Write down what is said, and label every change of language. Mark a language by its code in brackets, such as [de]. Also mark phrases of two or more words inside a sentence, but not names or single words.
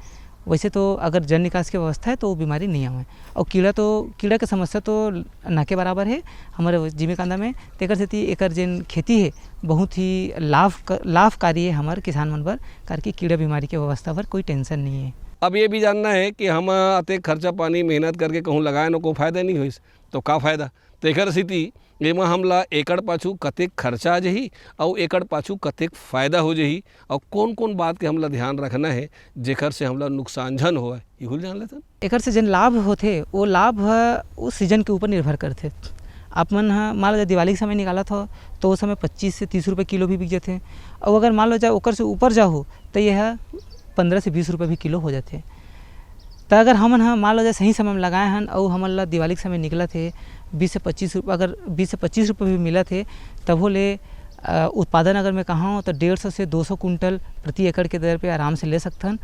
[hne] वैसे तो अगर जल निकास की व्यवस्था है तो वो बीमारी नहीं आवे। और कीड़ा की समस्या तो ना के बराबर है हमारे जिमी कांदा में। तेकर सेती एकर जिन खेती है बहुत ही लाभकारी है हमारे किसान मन बर, करके कीड़ा बीमारी के व्यवस्था पर कोई टेंशन नहीं है। अब ये भी जानना है कि हम अतेक खर्चा पानी मेहनत करके कहूँ लगाए न कोई फायदा नहीं होइस तो का फायदा। तेकर स्थिति एमा हमला एकड़ पाछू कतेक खर्चा आ जही और एकड़ पाछू कतेक फायदा हो जही और कौन कौन बात के हमला ध्यान रखना है जेकर से हमला नुकसान झन होए इहुल जान लेथन। एकर से जन लाभ होते वो लाभ उस सीजन के ऊपर निर्भर करते। आप मन मान लो दिवाली के समय निकाला था तो उस समय 25 से 30 रुपये किलो भी बिक जाते, और अगर मान लो जाए ओकर से ऊपर जाओ तो यह 15 से 20 रुपये भी किलो हो जाते। तो अगर हमन मान लो जाए सही समय में लगाए हैं और हमन ला दिवाली के समय निकला थे 20 से 25 रुपये, अगर 20 से 25 रुपये भी मिला थे तब वो ले उत्पादन अगर मैं कहा हूँ तो 150 से 200 कुंटल प्रति एकड़ के दर पे आराम से ले सकथन।